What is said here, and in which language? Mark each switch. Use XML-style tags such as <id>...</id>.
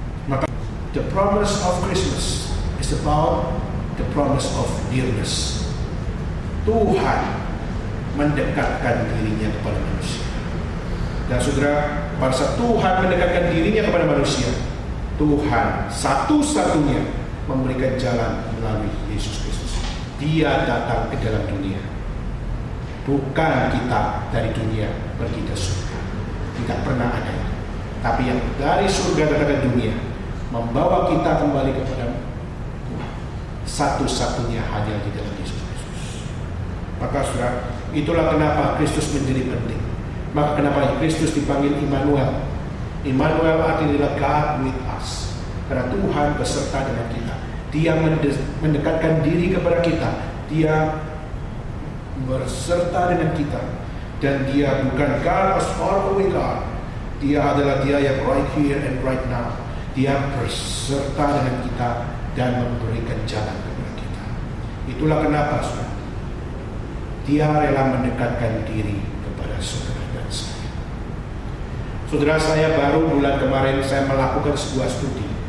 <en>Maka the promise of Christmas is about the promise of nearness.</en> <id>Tuhan mendekatkan dirinya kepada manusia. Dan saudara, pada saat Tuhan mendekatkan dirinya kepada manusia, Tuhan satu-satunya memberikan jalan melalui Yesus Kristus. Dia datang ke dalam dunia, bukan kita dari dunia pergi ke surga. Tidak pernah ada itu. Tapi yang dari surga datang ke dunia, membawa kita kembali kepada Tuhan. Satu-satunya hanya di dalam Yesus Kristus. Maka saudara, itulah kenapa Kristus menjadi penting. Maka kenapa Kristus dipanggil Immanuel? Immanuel artinya</id> <en>God with us.</en> <id>Karena Tuhan beserta dengan kita. Dia mendekatkan diri kepada kita. Dia berserta dengan kita. Dan dia bukan</id> <en>God as far away God.</en> <id>Dia adalah dia yang</id> <en>right here and right now.</en> <id>Dia berserta dengan kita dan memberikan jalan kepada kita. Itulah kenapa, saudara, dia rela mendekatkan diri kepada saudara dan saya. Saudara, saya baru bulan kemarin saya melakukan sebuah studi.</id>